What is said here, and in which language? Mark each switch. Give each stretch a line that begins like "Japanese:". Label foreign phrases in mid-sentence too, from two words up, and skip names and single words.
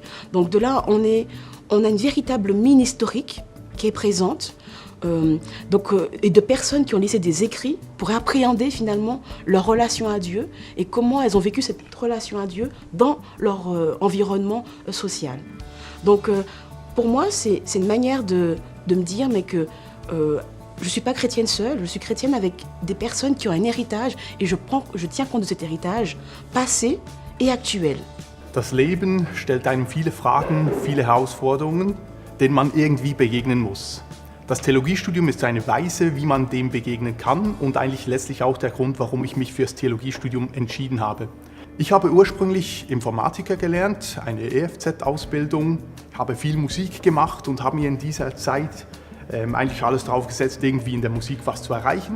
French: Donc de là, on a une véritable mine historique qui est présente, et de personnes qui ont laissé des écrits pour appréhender finalement leur relation à Dieu et comment elles ont vécu cette relation à Dieu dans leur environnement social. Donc pour moi, c'est une manière de me dire que je ne suis pas chrétienne seule, je suis chrétienne avec des personnes qui ont un héritage et je tiens compte de cet héritage passé et actuel.
German: Das Leben stellt einem viele Fragen, viele Herausforderungen, denen man irgendwie begegnen muss. Das Theologiestudium ist eine Weise, wie man dem begegnen kann und eigentlich letztlich auch der Grund, warum ich mich für das Theologiestudium entschieden habe. Ich habe ursprünglich Informatiker gelernt, eine EFZ-Ausbildung, habe viel Musik gemacht und habe mir in dieser Zeit eigentlich alles drauf gesetzt, irgendwie in der Musik was zu erreichen.